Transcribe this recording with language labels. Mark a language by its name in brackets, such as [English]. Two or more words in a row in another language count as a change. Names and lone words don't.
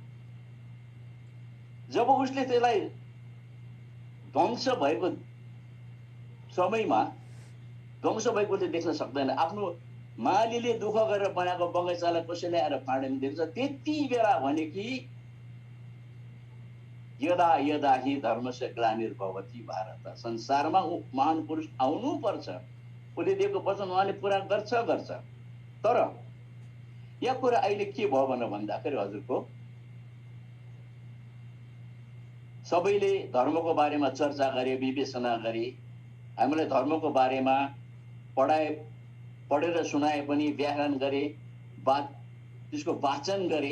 [Nepali] जब उसले त्यसलाई ध्वंस भएको समयमा ध्वंस भएको उसले देख्न सक्दैन। आफ्नो मालीले दुःख गरेर बनाएको बगैँचालाई कसैले आएर फाँडेर देख्छ। त्यति बेला भने कि [Sanskrit] यदा यदा हि धर्मस्य ग्लानिर्भवति भारत, [Nepali] संसारमा महान पुरुष आउनु पर्छ, उसले दिएको वचन उहाँले पुरा गर्छ। तर यो कुरा अहिले के भयो भन्दाखेरि हजुरको सबैले धर्मको बारेमा चर्चा गरे, विवेचना गरे, हामीले धर्मको बारेमा पढेर सुनाए पनि, व्याख्यान गरे, त्यसको वाचन गरे।